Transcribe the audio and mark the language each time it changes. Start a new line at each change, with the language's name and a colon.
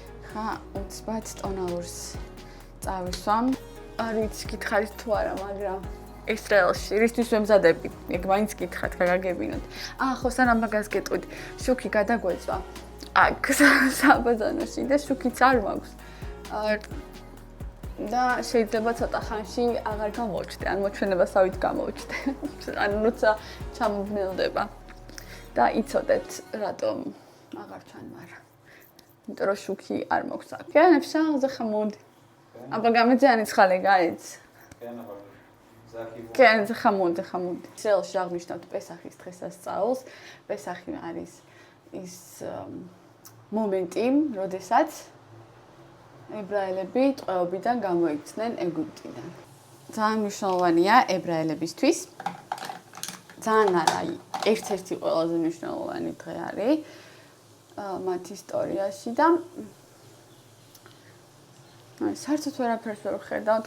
Georgian: ხა უცბად ტონალურს წავისვამ არ ვიცი გითხარით თუ არა მაგრამ ისრაელში რისთვის ვემზადები ეგ მაინც გითხრათ გაგაგებინოთ ხო სანამ მაგას გეტყვით შუქი გადაგვეწვა აქ საბაზანოში და შუქიც არ მაქვს და შეიძლება ცოტა ხანში აღარ გამოვჩდე, ან მოჩვენებასავით გამოვჩდე. ან როცა ჩამოვლდება. და იცოდეთ, რატომ აღარ ჩან, მაგრამ იმიტომ რომ შუქი არ მაქვს აქ.
Hebrew: כן, אפשר, זה חמוד. אבל גם את זה אני צריכה לגעת. כן, אבל זה הכיוון. כן, זה חמוד, זה חמוד.
Georgian: ისრაელში აღნიშნავთ პესახის დღესასწაულს. პესახი არის ის მომენტი, როდესაც ებრაელები ტყვეობიდან გამოიქცნენ ეგვიპტიდან. ძალიან მნიშვნელოვანია ებრაელებისთვის. ძალიან არა, ერთ-ერთი ყველაზე მნიშვნელოვანი დღე არის მათ ისტორიაში და საერთოდ ვერაფერს ვერ ვხედავ.